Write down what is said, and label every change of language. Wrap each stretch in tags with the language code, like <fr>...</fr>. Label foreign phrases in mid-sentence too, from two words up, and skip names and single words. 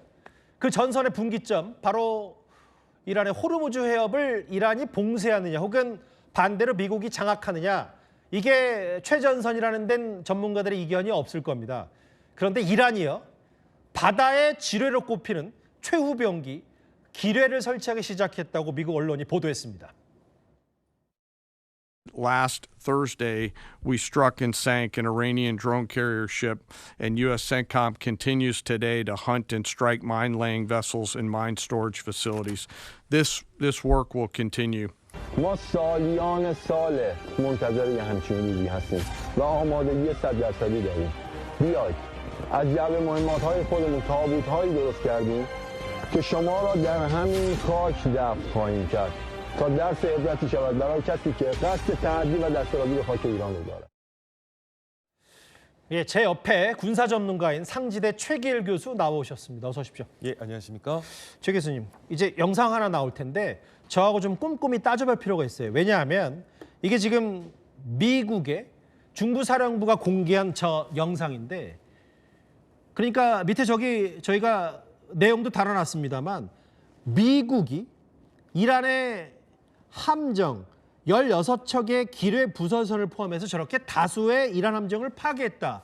<ko>그 전선의 분기점, 바로 이란의 호르무즈 해협을 이란이 봉쇄하느냐 혹은 반대로 미국이 장악하느냐, 이게 최전선이라는 데는 전문가들의 이견이 없을 겁니다. 그런데 이란이요, 바다의 지뢰로 꼽히는 최후병기 기뢰를 설치하기 시작했다고 미국 언론이 보도했습니다.</ko> <en>Last Thursday, we struck and sank an Iranian drone carrier ship, and U.S. CENTCOM continues today to hunt and strike mine-laying vessels and mine storage facilities. This work will continue.</en> <fa>ما سالیان ساله منتظر یه همچین روزی هستیم و آمادگی 100% داریم. بیاید از جعبه مهمات‌های خودمون تابوت‌هایی درست کردیم که شما را در همین خاک دفن خواهیم کرد تا درس عبرتی شود برای کسی که قصد تعدی و دستاوردی به خاک ایران رو دارد.</fa> <ko>예, 제 옆에 군사 전문가인 상지대 최기일 교수 나오셨습니다. 어서 오십시오. 예, 안녕하십니까? 최 교수님, 이제 영상 하나 나올 텐데 저하고 좀 꼼꼼히 따져볼 필요가 있어요. 왜냐하면 이게 지금 미국의 중부사령부가 공개한 저 영상인데, 그러니까 밑에 저희가 내용도 달아놨습니다만 미국이 이란의 함정 16척의 기뢰 부설선을 포함해서 저렇게 다수의 이란 함정을 파괴했다.</ko>